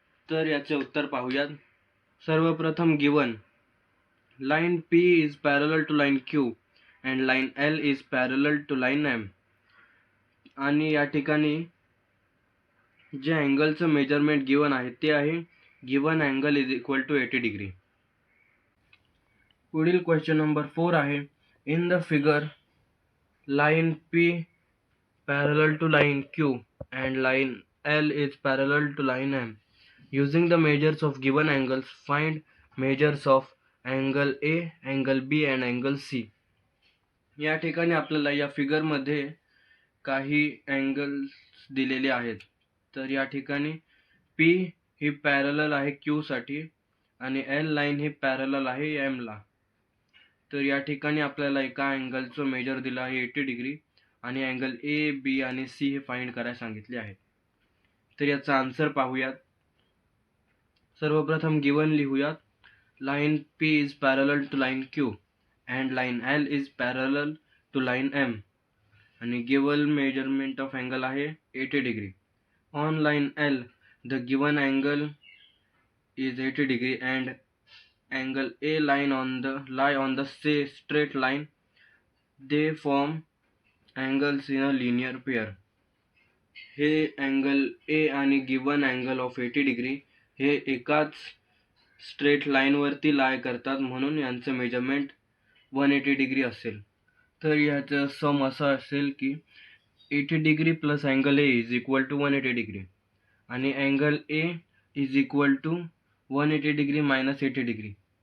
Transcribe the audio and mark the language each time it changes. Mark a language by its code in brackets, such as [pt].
[mr] तर याचे उत्तर पाहूयात. सर्वप्रथम [en] Given line P is parallel to line Q and line L is parallel to line M. [mr] आणि या ठिकाणी जे अँगलचं मेजरमेंट गिवन आहे ते आहे given angle is equal to 80 degree. पुढील क्वेश्चन नंबर 4 आहे. [en] In the figure, line P parallel to line Q and line L is parallel to line M. Using the measures of given angles, find measures of angle A, angle B and angle C. [mr] या ठिकाणी आपल्याला या फिगरमध्ये काही angles दिलेले आहेत. तर या ठिकाणी P ही पॅरलल आहे Q साठी आणि L लाईन ही पॅरलल आहे M ला. तर या ठिकाणी आपल्याला एका अँगलचं मेजर दिलं आहे 80 डिग्री आणि अँगल ए, बी आणि सी हे फाइंड करायला सांगितले आहे. तर याचा आन्सर पाहूयात. सर्वप्रथम गिवन लिहूयात. [en] line P is parallel to line Q and line L is parallel to line M [mr] आणि गिवन मेजरमेंट ऑफ अँगल आहे 80 degree. [en] On line L the given angle is 80 degree and angle A lie on the straight line. They form angles in a linear pair. [mr] हे angle A आणि given angle of 80 degree हे एकाच straight लाईनवरती लाय करतात, म्हणून यांचं measurement 180 degree असेल. तर याचं सम असं असेल की [en] 80 degree plus angle A is equal to 180 degree [mr] आणि angle A is equal to 180 degree minus 80 degree.